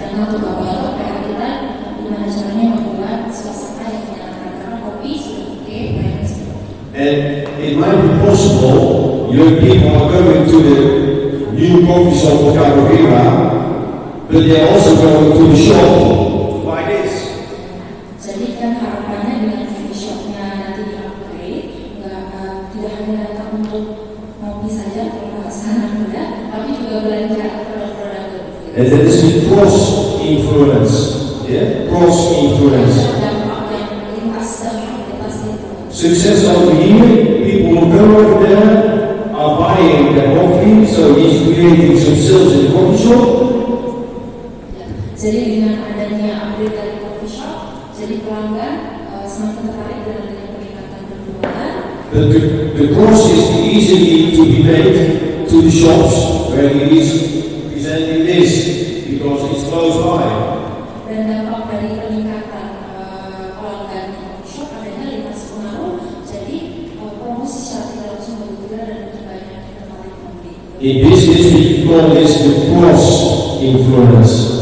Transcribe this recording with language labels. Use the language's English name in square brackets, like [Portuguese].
[Indonesian] Sedangkan untuk awal PR kita gimana caranya membuat suasana yang menyenangkan karena kopi sudah oke, pelayanan sudah oke. [English] And it might be possible young people are going to the new coffee shop of Perguruan, but they are also going to the shop like this. [Indonesian] Jadi kan harapannya dengan coffee shopnya nanti di-upgrade, tidak hanya datang untuk ngopi saja kalau bahasa anak muda, tapi juga belanja produk-produk berbeda. [English] And that is the cross influence. Yeah, cross influence. [Indonesian] Dampak yang lintas itu. [English] Success over here, people will go over there, are buying the coffee, so he's creating some sales in the coffee shop. [Indonesian] Jadi dengan adanya upgrade dari coffee shop, jadi pelanggan semakin tertarik dengan peningkatan penjualan. [English] But the cross is easily to be made to the shops where he is presenting this, because it's close by. [Indonesian] Dan dampak dari peningkatan pelanggan di coffee shop adanya lintas pengaruh, jadi promosi secara tidak langsung berguna dan lebih banyak kita tarik membeli. [English] In business, we call this the cross influence.